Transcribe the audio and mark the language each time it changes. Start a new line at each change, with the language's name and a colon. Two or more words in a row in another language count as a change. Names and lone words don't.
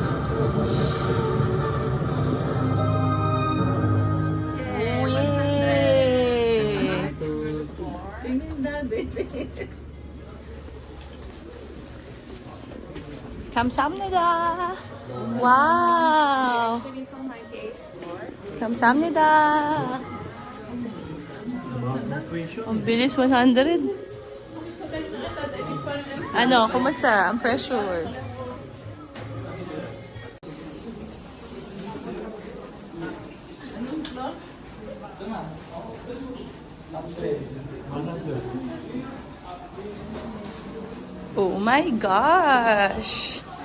English: Oh, yay!
Korean: 감사합니다. Wow! 감사합니다.
Filipino: Ang bilis, 100. Ano, kumusta? Ang pressure.
English: Oh my gosh!